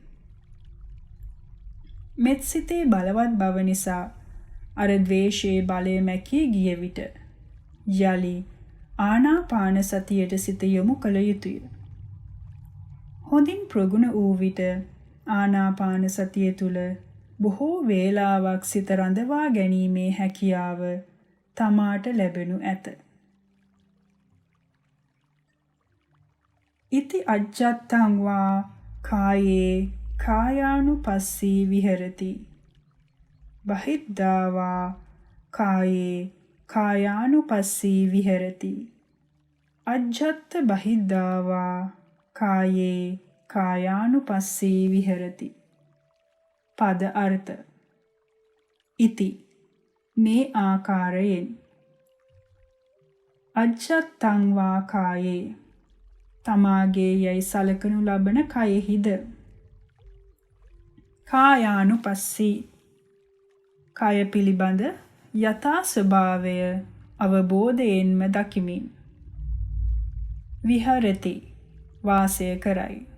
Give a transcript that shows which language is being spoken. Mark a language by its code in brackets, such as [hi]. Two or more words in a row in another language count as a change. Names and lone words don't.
[si] මෙත් සිතේ බලවත් බව නිසා අර ද්වේෂයේ බලය මැකී ගිය විට යලි ආනාපාන සතියට සිත යොමු කළ යුතුය. හොඳින් ප්‍රගුණ වූ විට ආනාපාන සතිය තුල බොහෝ වේලාවක් සිත රඳවා ගැනීමේ හැකියාව තමාට ලැබෙනු ඇත. [pi] ඉති අජ්ජත්තං වා කායේ කායානුපස්සී විහෙරති. බහිද්ධා වා කායේ කායානුපස්සී විහෙරති. අජ්ජත්ත බහිද්ධා වා කායේ කායානුපස්සී විහෙරති. [si] පද අර්ථ ඉති මේ ආකාරයෙන් [pi] අජ්ජත්තං වා කායේ [si] තමාගේ යයි සලකනු ලබන කයෙහිද කායානුපස්සී කය පිළිබඳ යථා ස්වභාවය අවබෝධයෙන්ම දකිමින් විහරති වාසය කරයි.